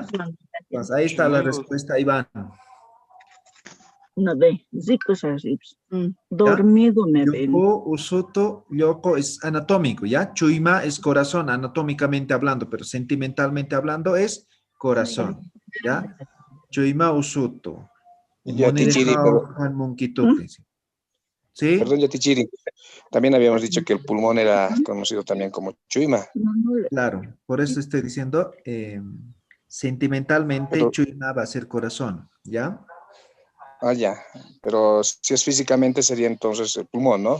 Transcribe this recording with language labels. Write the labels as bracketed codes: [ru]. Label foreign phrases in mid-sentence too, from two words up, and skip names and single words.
[es] Pues ahí está la respuesta, Iván. Dormido me ven. [ay] Yoko, usuto, [es] yoko es anatómico, ¿ya? Chuima es corazón, anatómicamente hablando, pero sentimentalmente hablando es corazón, ¿ya? [ay] Chuima, usuto. [es] Yatichiri, ¿Sí? Perdón, Yatichiri. También habíamos dicho que el pulmón era conocido también como chuima. Claro, por eso estoy diciendo, sentimentalmente chuima va a ser corazón, ¿ya? Ya. Pero si es físicamente sería entonces el pulmón, ¿no?